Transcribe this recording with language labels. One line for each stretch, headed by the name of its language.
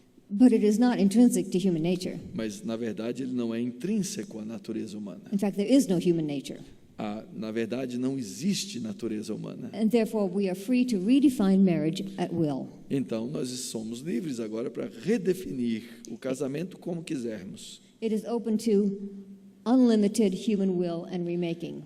English: But it is not intrinsic to human nature.
Portuguese: Mas, na verdade, ele não é intrínseco à natureza humana.
English: In fact, there is no human nature.
Portuguese: Na verdade, não existe natureza humana.
English: And therefore, we are free to redefine marriage at will.
Portuguese: Então, nós somos livres agora para redefinir o casamento como quisermos.
English: It is open to unlimited human will and remaking.